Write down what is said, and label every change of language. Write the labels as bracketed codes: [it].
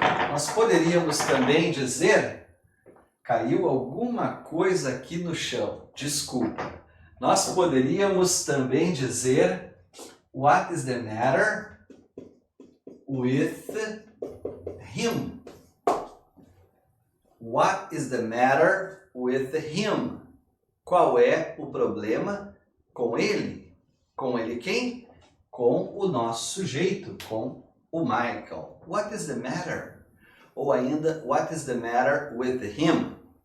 [pt] Nós poderíamos também dizer, caiu alguma coisa aqui no chão, desculpa. Nós poderíamos também dizer, [en] what is the matter with him? What is the matter with him? [pt] Qual é o problema com ele? Com ele quem? Com o nosso sujeito, com o Michael. [en] What is the matter? [pt] Ou ainda, [en] what is the matter with him?